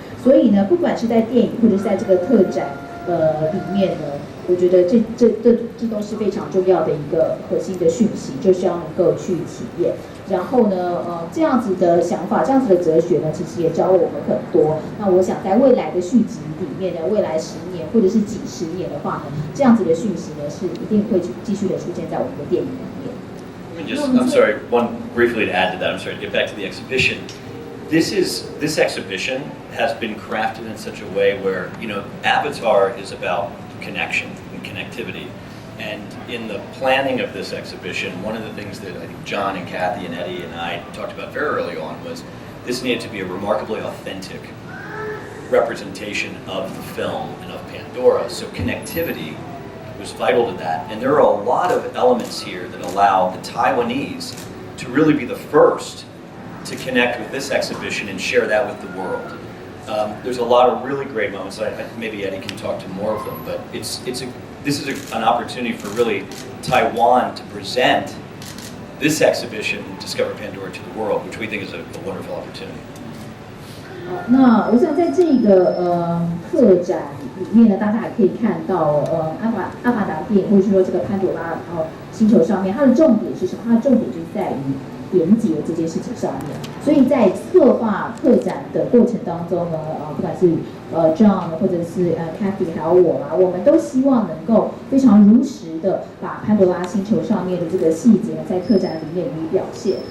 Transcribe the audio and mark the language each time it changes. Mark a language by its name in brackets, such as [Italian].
[Chinese] 所以呢，不管是在电影或者是在这个特展里面呢，我觉得这都是非常重要的一个核心的讯息，就是要能够去体验。然后呢，这样子的想法，这样子的哲学呢，其实也教了我们很多。那我想在未来的续集里面呢，未来10年或者是几十年的话呢，这样子的讯息呢，是一定会继续的出现在我们的电影里面。 [English] I'm sorry, briefly to add to that, I'm sorry to get back to the exhibition. This exhibition has been crafted in such a way where, Avatar is about connection and connectivity. And in the planning of this exhibition, one of the things that I think John and Kathy and Eddie and I talked about very early on was this needed to be a remarkably authentic representation of the film and of Pandora. So connectivity was vital to that. And there are a lot of elements here that allow the Taiwanese to really be the first to connect with this exhibition and share that with the world. There's a lot of really great moments. Maybe Eddie can talk to more of them, but this is an opportunity for really Taiwan to present this exhibition, Discover Pandora to the world, which we think is a wonderful opportunity. [Chinese] 那我想在这个特展里面呢，大家也可以看到阿凡达电影，或者是说这个潘朵拉星球上面，它的重点是什么？它的重点就是在于连结这件事情上面。所以在策划特展的过程当中呢，不管是John 或者是Kathy 还有我啦，我们都希望能够非常如实的把潘多拉星球上面的这个细节在特展里面予以表现。